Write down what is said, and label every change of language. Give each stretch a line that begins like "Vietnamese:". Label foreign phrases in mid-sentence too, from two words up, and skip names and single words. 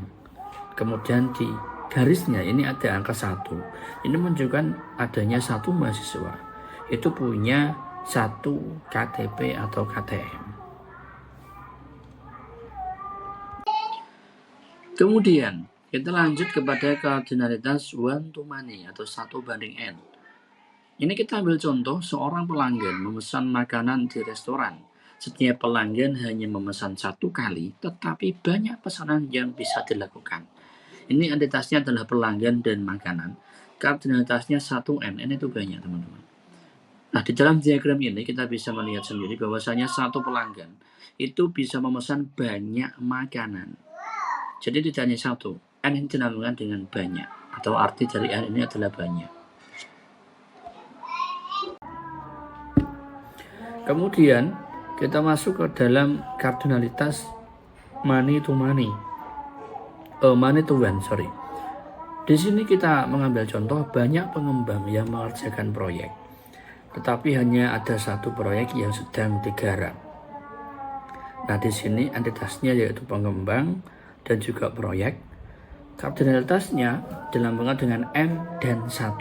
Indonesian: Kemudian di garisnya ini ada angka 1. Ini menunjukkan adanya satu mahasiswa itu punya satu KTP atau KTM. Kemudian kita lanjut kepada kardinalitas
English: one to many
Indonesian: atau 1:n. Ini kita ambil contoh seorang pelanggan memesan makanan di restoran. Setiap pelanggan hanya memesan satu kali, tetapi banyak pesanan yang bisa dilakukan. Ini entitasnya adalah pelanggan dan makanan. Kardinalitasnya 1n, n itu banyak teman-teman. Nah, di dalam diagram ini kita bisa melihat sendiri bahwasanya satu pelanggan itu bisa memesan banyak makanan. Jadi tidak hanya satu, n ini dinamakan dengan banyak, atau arti dari n ini adalah banyak. Kemudian kita masuk ke dalam kardinalitas
English: money to money. Money to one, sorry.
Indonesian: Di sini kita mengambil contoh banyak pengembang yang mengerjakan proyek, tetapi hanya ada satu proyek yang sedang digarap. Nah, di sini entitasnya yaitu pengembang dan juga proyek. Kardinalitasnya dilambangkan dengan M dan 1.